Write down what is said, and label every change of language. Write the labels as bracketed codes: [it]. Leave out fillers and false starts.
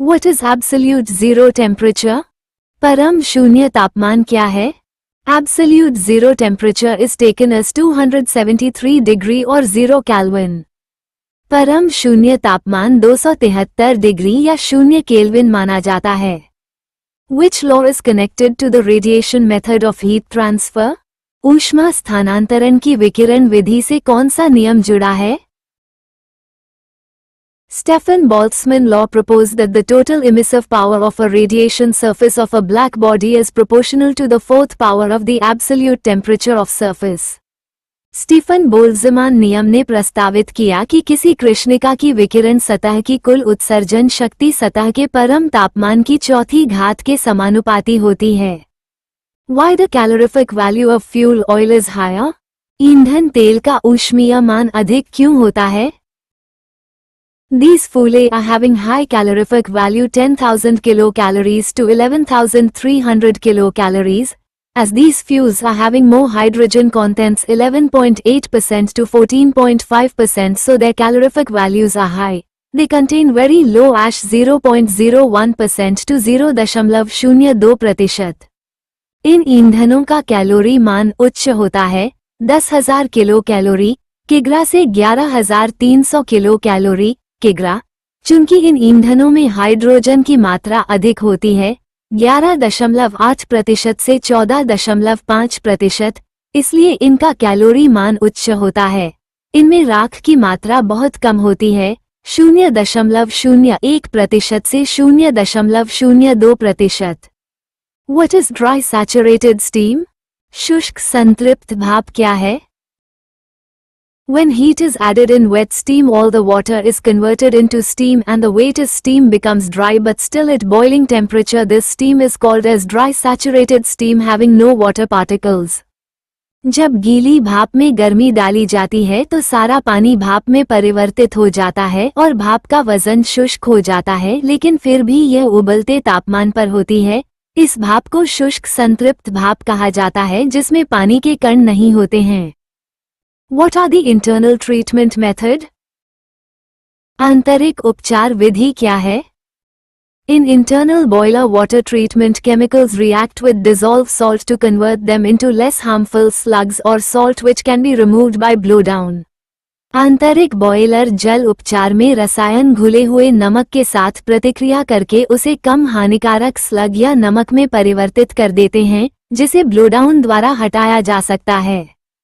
[en] What is absolute zero temperature? [hi] परम शून्य तापमान क्या है? [en] Absolute zero temperature is taken as 273 [hi] degree और [en] 0 kelvin. [hi] परम शून्य तापमान 273 डिग्री या 0 केल्विन माना जाता है। [en] Which law is connected to the radiation method of heat transfer? [hi] ऊष्मा स्थानांतरण की विकिरण विधि से कौन सा नियम जुड़ा है? [en] Stefan Boltzmann law proposed that the total emissive power of a radiation surface of a black body is proportional to the fourth power of the absolute temperature of surface. [hi] Stephen Boltzmann नियम ने प्रस्तावित किया कि किसी कृष्णिका की विकिरण सतह की कुल उत्सर्जन शक्ति सतह के परम तापमान की चौथी घात के समानुपाती होती है। [en] Why the calorific value of fuel oil is higher? [hi] ईंधन तेल का ऊष्मीय मान अधिक क्यों होता है? [en] These fuels are having high calorific value 10,000 kilocalories to 11,300 kilocalories, as these fuels are having more hydrogen contents 11.8% to 14.5%, so their calorific values are high. They contain very low ash 0.01% to 0.02%. [hi] इन ईंधनों का calorie मान उच्च होता है 10,000 kilo calorie किग्रा से 11,300 kilo calorie किग्रा, चूंकि इन ईंधनों में हाइड्रोजन की मात्रा अधिक होती है 11.8% से 14.5%, इसलिए इनका कैलोरी मान उच्च होता है। इनमें राख की मात्रा बहुत कम होती है 0.01% से 0.02%। [en] What is dry saturated steam? [hi] शुष्क संतृप्त भाप क्या है? [en] When heat is added in wet steam, all the water is converted into steam and the wet steam becomes dry, but still at boiling temperature this steam is called as dry saturated steam having no water particles. [hi] जब गीली भाप में गर्मी डाली जाती है तो सारा पानी भाप में परिवर्तित हो जाता है और भाप का वजन शुष्क हो जाता है, लेकिन फिर भी यह उबलते तापमान पर होती है। इस भाप को शुष्क संतृप्त भाप कहा जाता है जिसमें पानी के कण नहीं होते हैं। [en] What are the internal treatment method? [hi] आंतरिक उपचार विधि क्या है? [en] In internal boiler water treatment, chemicals react with dissolved salt to convert them into less harmful slugs or salt which can be removed by blowdown. [hi] आंतरिक boiler जल उपचार में रसायन घुले हुए नमक के साथ प्रतिक्रिया करके उसे कम हानिकारक स्लग या नमक में परिवर्तित कर देते हैं, जिसे ब्लोडाउन द्वारा हटाया जा सकता है।